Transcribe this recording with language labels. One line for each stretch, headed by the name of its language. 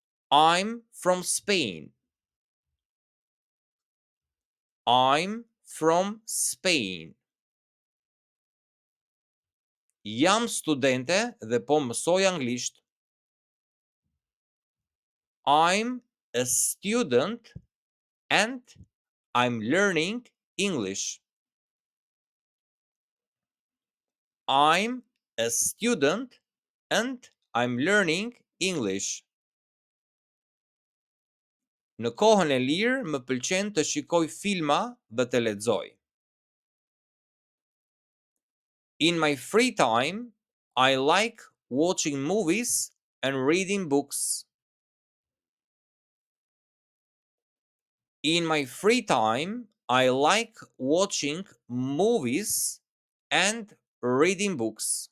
English: I'm from Spain. I'm from Spain.
Albanian: Jam studente dhe po mësoj anglisht.
English: I'm a student and I'm learning English. I'm a student and I'm learning English.
Albanian: Në kohën e lirë më pëlqen të shikoj filma dhe të lexoj.
English: In my free time, I like watching movies and reading books. In my free time, I like watching movies and reading books.